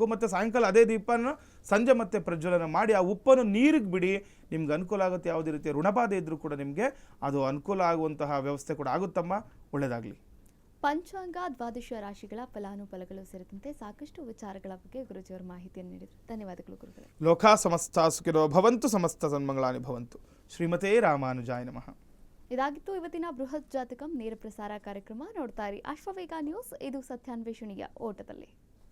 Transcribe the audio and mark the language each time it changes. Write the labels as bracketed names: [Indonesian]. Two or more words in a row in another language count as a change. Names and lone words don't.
[Kannada] ಮತ್ತು ಸಾಯಂಕಾಲ ಅದೇ ದೀಪನ ಸಂಜೆ ಮತ್ತೆ ಪ್ರಜ್ವಲನ ಮಾಡಿ ಆ ಉಪ್ಪನ್ನು ನೀರಿಗೆ ಬಿಡಿ. ನಿಮ್ಗೆ ಅನುಕೂಲ ಆಗುತ್ತೆ. ಯಾವುದೇ ರೀತಿಯ ಋಣಬಾಧೆ ಇದ್ದರೂ ಕೂಡ ನಿಮಗೆ ಅದು ಅನುಕೂಲ ಆಗುವಂತಹ ವ್ಯವಸ್ಥೆ ಕೂಡ ಆಗುತ್ತಮ್ಮ. ಒಳ್ಳೆಯದಾಗಲಿ. ಪಂಚಾಂಗ, ದ್ವಾದಶ ರಾಶಿಗಳ ಫಲಾನುಫಲಗಳು ಸೇರಿದಂತೆ ಸಾಕಷ್ಟು ವಿಚಾರಗಳ ಬಗ್ಗೆ ಗುರುಜಿಯವರು ಮಾಹಿತಿಯನ್ನು ನೀಡಿದರು. ಧನ್ಯವಾದಗಳು ಗುರುಗಳೇ. [Sanskrit] ಲೋಕಾ ಸಮಸ್ತ ಸುಖಿನೋ ಭವಂತು, ಸಮಸ್ತ ಸನ್ಮಂಗಳಾನಿ ಭವಂತು. ಶ್ರೀಮತೇ ರಾಮಾನುಜಾಯ ನಮಃ. [Kannada] ಇದಾಗಿತ್ತು ಇವತ್ತಿನ ಬೃಹತ್ ಜಾತಕಂ ನೇರ ಪ್ರಸಾರ ಕಾರ್ಯಕ್ರಮ. ನೋಡ್ತಾ ಇರಿ ಅಶ್ವವೇಗ ನ್ಯೂಸ್. ಇದು ಸತ್ಯಾನ್ವೇಷಣೆಯ ಓಟದಲ್ಲಿ.